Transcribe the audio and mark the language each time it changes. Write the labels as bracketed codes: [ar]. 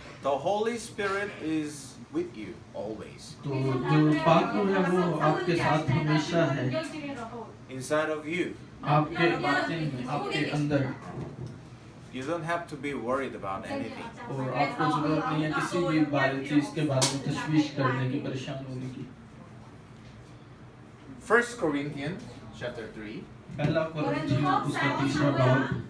[en] The Holy Spirit is with you always. [hi] तो जो पाक रूह है वो आपके साथ हमेशा है [en] Inside of you. [hi] आपके बातिन में आपके अंदर [en] You don't have to be worried about anything. [hi] और आपको जरूरत नहीं है किसी भी चीज के बारे में तशवीश करने की परेशान होने की। [en] 1 Corinthians chapter 3. [hi] पहला कोरिन्थियों उसका 3रा बाब